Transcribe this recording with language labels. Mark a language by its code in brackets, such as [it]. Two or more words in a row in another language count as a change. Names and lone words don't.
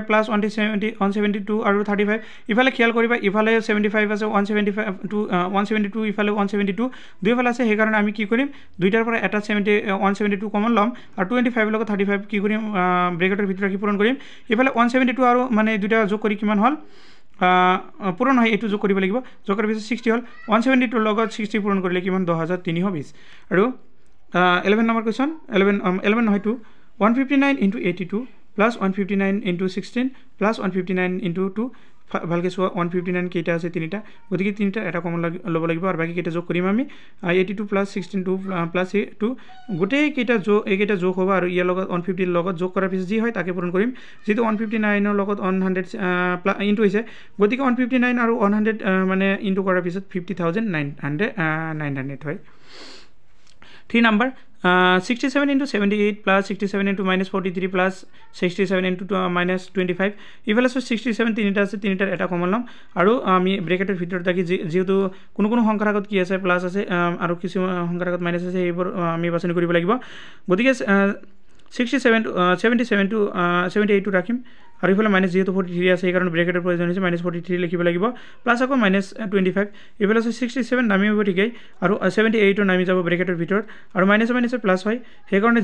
[as] প্লাছ 172 আৰু 35 ইফালে খেয়াল কৰিবা ইফালে 75 আছে 172 ইফালে 172 দুইফালে আছে সেইকাৰণে আমি কি কৰিম দুইটাৰ পৰা এটা 172 কমন ল'ম আৰু 25 লগত 35 কি কৰিম ব্ৰেকেটৰ ভিতৰত ৰাখি পূৰণ কৰিম ইফালে 172 আৰু মানে দুইটা যোগ কৰি কিমান হ'ল পূৰণ হয় এইটো যোগ কৰিব লাগিব যোগ কৰাৰ পিছত 60 হ'ল 172 লগত 60 পূৰণ কৰিলে কিমান 10320 আৰু 11 নম্বৰ কোৱেশ্চন 11 নহয় 2 [en] 159 into 82 plus 159 into 16 plus 159 into 2 [as] ভালকে চোৱা 159 কেইটা আছে তিনিটা গতিকে তিনিটা এটা কমন ল'ব লাগিব আৰু বাকি কেইটা যোগ কৰিম আমি [en] 82 plus 16 2 plus 2 [as] গোটেই কেইটা এইকেইটা যোগ হ'ব আৰু ইয়াৰ লগত 150 লগত যোগ কৰাৰ পিছত যি হয় তাকে পূৰণ কৰিম যেটো 159 ৰ লগত 100 ইনটু হৈছে গতিকে 159 আৰু 100 মানে ইনটু কৰাৰ পিছত 50900 হয় [en] 3 number 67 into 78 plus 67 into minus 43 plus 67 into minus 25 [as] ইফালে 67 তিনিটা আছে তিনিটাৰ এটা কমন লম আৰু আমি ব্ৰেকেটৰ ভিতৰত থাকি যেহেতু কোনো সংখ্যাৰ আগত কি আছে প্লাস আছে আৰু কিছু সংখ্যাৰ আগত মাইনাস আছে এইবোৰ আমি বাছনি কৰিব লাগিব গতিকে 67 77 to 78 টো ৰাখিম আৰু ইফালে মাইনাস যেহেতু 43 আছে এই কাৰণে ব্ৰেকেটৰ প্ৰয়োজন হৈছে -43 লিখিব লাগিব প্লাস আকৌ -25 ইফালে 67 নামিব ঠিকই আৰু 78 নামি যাব ব্ৰেকেটৰ ভিতৰত আৰু মাইনাস প্লাস হয় সেই কাৰণে